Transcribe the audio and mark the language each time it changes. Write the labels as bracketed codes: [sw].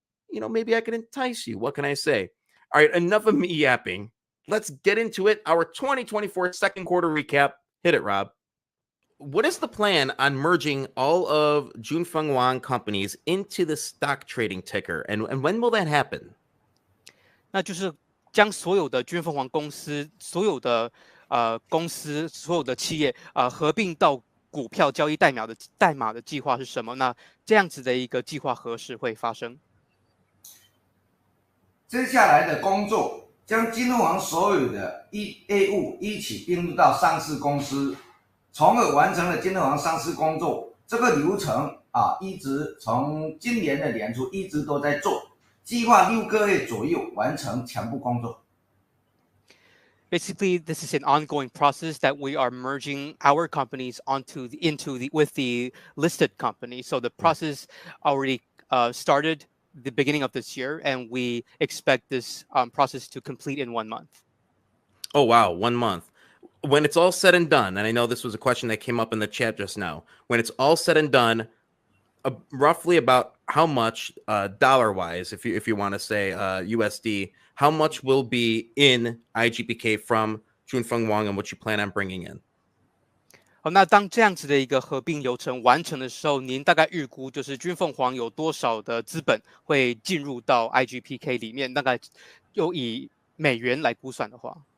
[en] You know, maybe I can entice you. What can I say? All right, enough of me yapping. Let's get into it. Our 2024 second quarter recap. Hit it, Rob. What is the plan on merging all of Jun Fung Wang companies into the stock trading ticker? And when will that happen? [zh] 那就是将所有的军凤凰公司、所有的公司、所有的企业合并到股票交易代码的计划是什么？那这样子的一个计划何时会发生？接下来的工作将金凤凰所有的业务一起并入到上市公司，从而完成了金凤凰上市工作。这个流程一直从今年的年初一直都在做。计划6个月左右完成全部工作。 [en] Basically, this is an ongoing process that we are merging our companies with the listed company. So the process already started the beginning of this year, and we expect this process to complete in 1 month. Oh, wow, 1 month. When it's all said and done, and I know this was a question that came up in the chat just now, when it's all said and done, roughly about how much dollar-wise, if you want to say USD, how much will be in Igpk from Jun Fung Wang and what you plan on bringing in? [zh] 好，那当这样子的一个合并流程完成的时候，您大概预估就是军凤凰有多少的资本会进入到 Igpk 里面？大概又以美元来估算的话，